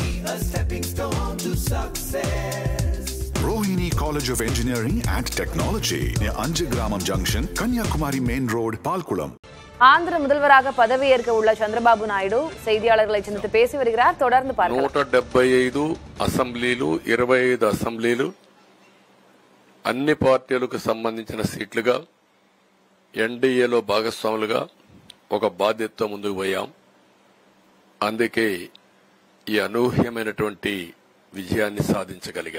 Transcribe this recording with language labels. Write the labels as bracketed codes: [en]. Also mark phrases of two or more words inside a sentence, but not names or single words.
[en] a stepping stone to success. Rohini College of Engineering and Technology near Anjagramam Junction, Kanyakumari Main Road, Palkulam. [ta] ஆந்திர முதல்வராக பதவியேற்க உள்ள சந்திரபாபு நாயுடு செய்தியாளர்களை சந்தித்து பேசி வருகிறார். தொடர்ந்து பார்க்கலாம். [te] 175 అసెంబ్లీలు 25 అసెంబ్లీలు అన్ని పార్టీలకు సంబంధించిన సీట్లుగా ఎన్డీఏలో భాగస్వాములుగా ఒక బాధ్యతతో ముందుకు పోయాం. అందుకే ఈ అనూహ్యమైనటువంటి విజయాన్ని సాధించగలిగాం.